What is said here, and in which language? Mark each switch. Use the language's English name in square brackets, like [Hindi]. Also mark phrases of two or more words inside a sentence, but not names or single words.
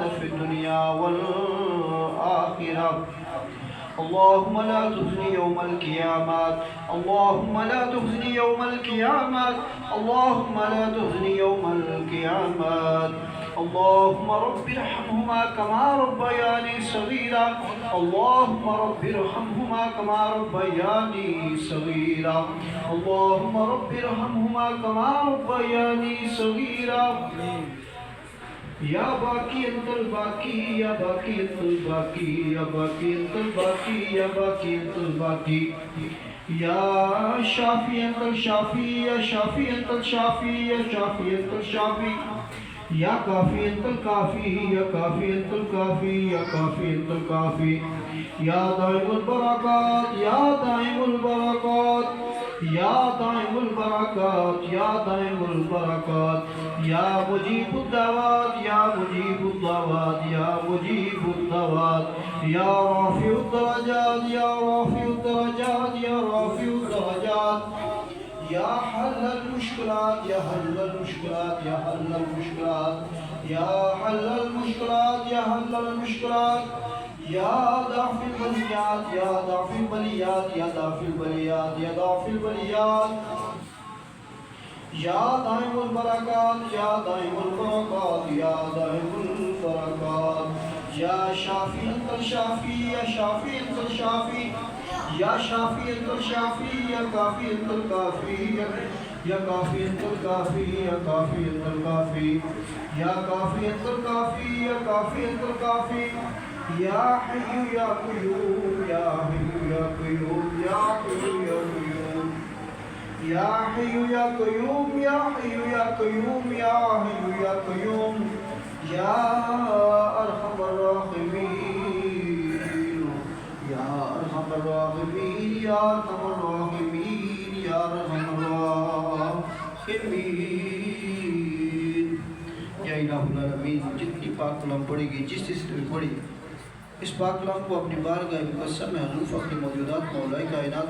[Arabic] في الدنيا والآخرة اللهم لا تخزني يوم القيامة اللهم لا تخزني يوم القيامة اللهم لا تخزني يوم القيامة اللهم رب ارحمهما كما ربياني صغيرا اللهم رب ارحمهما كما ربياني صغيرا اللهم رب ارحمهما كما ربياني صغيرا یا باقی انت الباقی یا باقی انت الباقی یا باقی انت الباقی یا باقی انت الباقی یا شافی انت الشافی یا شافی انت الشافی یا شافی انت الشافی یا کافی انت الکافی یا کافی انت الکافی یا کافی انت الکافی یا دائم البرکات یا دائم البرکات یا دائم البرکات یا دائم البرکات یا مجیب الدعوات یا مجیب الدعوات یا مجیب الدعوات یا رافع الدرجات یا رافع الدرجات یا رافع الدرجات یا حل المشکلات یا حل المشکلات یا حل المشکلات یا حل المشکلات یا حل المشکلات یا دافع البلیات یا دافع البلیات یا دافع البلیات یا دافع البلیات یا دائم البرکات یا دائم البرکات یا دائم البرکات یا شافی انت الشافی یا شافی انت الشافی یا شافی انت الشافی یا کافی انت الکافی یا کافی انت الکافی یا کافی انت الکافی یا کافی انت الکافی یا کافی انت الکافی یا حی یا قیوم یا حی یا قیوم یا حی یا قیوم یا حی یا قیوم یا حی یا قیوم یا حی یا قیوم یا ارحم الراحمین یا ارحم الراحمین یا ارحم الراحمین یا ارحم الراحمین یا الہ العالمین [Urdu] جتنی پاک کلام پڑھے گی جس میں پڑھی اس پاک کلام کو اپنی بارگاہ مقدس میں حضور فخر موجودات مولا کائنات